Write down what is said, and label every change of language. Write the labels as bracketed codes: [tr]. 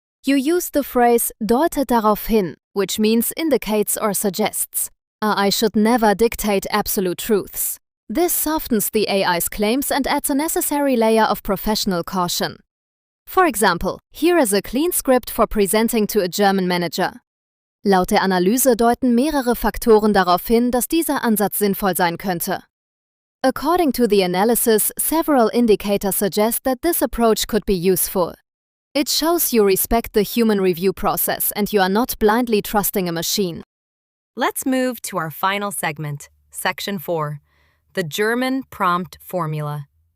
[en] You use the phrase [de] deute darauf hin, [en] which means indicates or suggests. AI should never dictate absolute truths. This softens the AI's claims and adds a necessary layer of professional caution. For example, here is a clean script for presenting to a German manager. [de] Laut der Analyse deuten mehrere Faktoren darauf hin, dass dieser Ansatz sinnvoll sein könnte. [en] According to the analysis, several indicators suggest that this approach could be useful. It shows you respect the human review process and you are not blindly trusting a machine. Let's move to our final segment, Section 4, the German prompt formula.